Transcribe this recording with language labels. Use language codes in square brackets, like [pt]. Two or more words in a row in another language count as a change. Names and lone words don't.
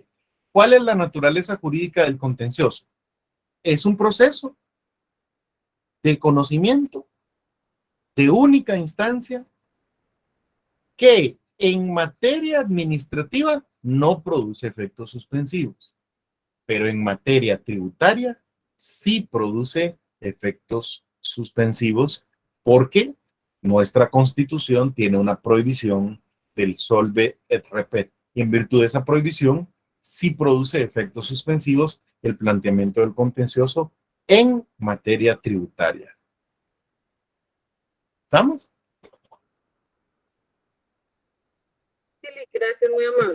[es] ¿Cuál es la naturaleza jurídica del contencioso? Es un proceso de conocimiento de única instancia que en materia administrativa no produce efectos suspensivos, pero en materia tributaria sí produce efectos suspensivos porque nuestra Constitución tiene una prohibición del [la] solve et repet. [es] Y en virtud de esa prohibición, sí produce efectos suspensivos el planteamiento del contencioso en materia tributaria. ¿Estamos? Sí, gracias, muy amable.